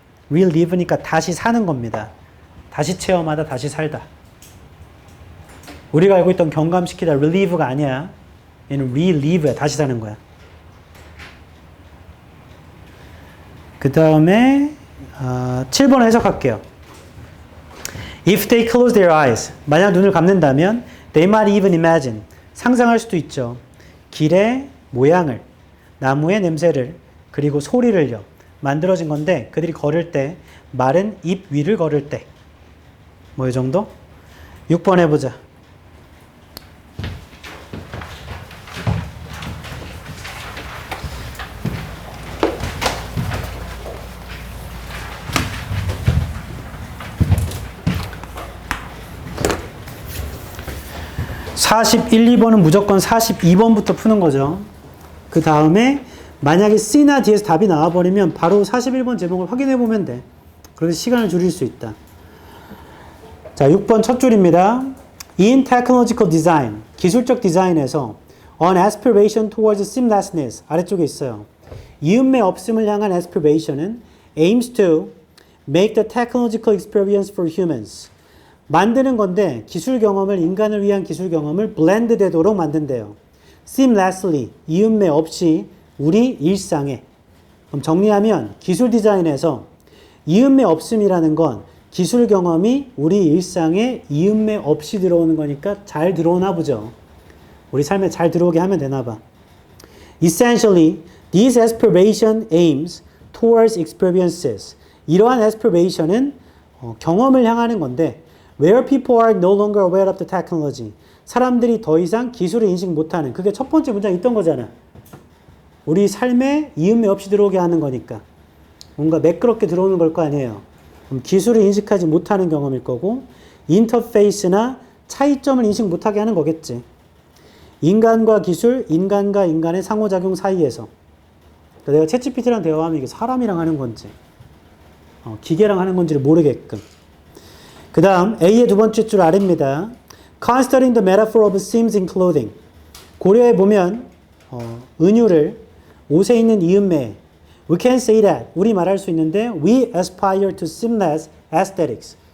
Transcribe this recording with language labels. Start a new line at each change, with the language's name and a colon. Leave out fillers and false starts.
Korean: relive니까 다시 사는 겁니다. 다시 체험하다, 다시 살다. 우리가 알고 있던 경감시키다 relieve가 아니야. 얘는 relive야. 다시 사는 거야. 그 다음에 7번 해석할게요.
English: If they close their eyes,
Korean: 만약 눈을 감는다면
English: they might even imagine,
Korean: 상상할 수도 있죠. 길의 모양을, 나무의 냄새를, 그리고 소리를요. 만들어진 건데 그들이 걸을 때, 마른 잎 위를 걸을 때. 뭐 이 정도? 6번 해보자. (41, 2번은) 무조건 42번부터 푸는 거죠. 그 다음에 만약에 C나 D에서 답이 나와버리면 바로 41번 제목을 확인해 보면 돼. 그래서 시간을 줄일 수 있다. 자, 6번 첫 줄입니다.
English: In technological design,
Korean: 기술적 디자인에서
English: an aspiration towards seamlessness,
Korean: 아래쪽에 있어요. 이음매 없음을 향한
English: aspiration은 aims to make the technological experience for humans.
Korean: 만드는 건데 기술 경험을, 인간을 위한 기술 경험을 blend 되도록 만든대요. seamlessly, 이음매 없이 우리 일상에. 그럼 정리하면 기술 디자인에서 이음매 없음이라는 건 기술 경험이 우리 일상에 이음매 없이 들어오는 거니까 잘 들어오나 보죠. 우리 삶에 잘 들어오게 하면 되나 봐.
English: Essentially, this aspiration aims towards experiences.
Korean: 이러한 aspiration은 경험을 향하는 건데
English: where people are no longer aware of the technology.
Korean: 사람들이 더 이상 기술을 인식 못하는, 그게 첫 번째 문장에 있던 거잖아. 우리 삶에 이음매 없이 들어오게 하는 거니까. 뭔가 매끄럽게 들어오는 걸 거 아니에요. 그럼 기술을 인식하지 못하는 경험일 거고, 인터페이스나 차이점을 인식 못하게 하는 거겠지. 인간과 기술, 인간과 인간의 상호작용 사이에서. 내가 챗GPT랑 대화하면 이게 사람이랑 하는 건지, 기계랑 하는 건지를 모르게끔. 그 다음 A의 두 번째 줄 아래입니다.
English: Considering the metaphor of seams in clothing.
Korean: 고려해 보면 은유를 옷에 있는 이음매.
English: We can say that.
Korean: 우리 말할 수 있는데
English: we aspire to seamless aesthetics.